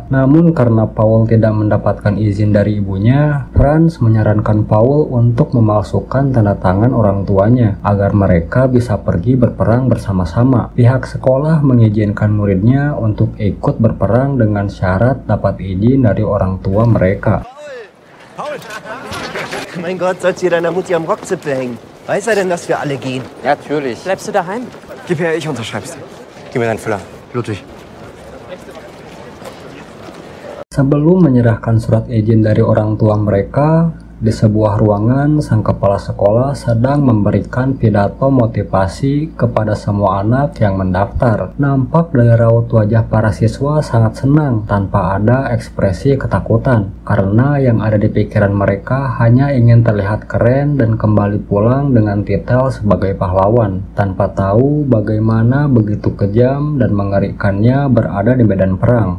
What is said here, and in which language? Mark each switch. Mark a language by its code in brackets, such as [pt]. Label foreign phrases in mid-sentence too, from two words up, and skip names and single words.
[id] Namun karena Paul tidak mendapatkan izin dari ibunya, Franz menyarankan Paul untuk memalsukan tanda tangan orang tuanya agar mereka bisa pergi berperang bersama-sama. Pihak sekolah mengizinkan muridnya untuk ikut berperang dengan syarat dapat izin dari orang tua mereka. [de] Paul! Mein Gott, sollst du deiner Mutti am Rockzipfel hängen? Weiß er denn, dass wir alle gehen? Ja, natürlich. Bleibst du daheim? Gib her, ich unterschreib's dir. Gib mir deinen Füller. Ludwig. [id] Sebelum menyerahkan surat izin dari orang tua mereka, di sebuah ruangan, sang kepala sekolah sedang memberikan pidato motivasi kepada semua anak yang mendaftar. Nampak dari raut wajah para siswa sangat senang tanpa ada ekspresi ketakutan, karena yang ada di pikiran mereka hanya ingin terlihat keren dan kembali pulang dengan titel sebagai pahlawan, tanpa tahu bagaimana begitu kejam dan mengerikannya berada di medan perang.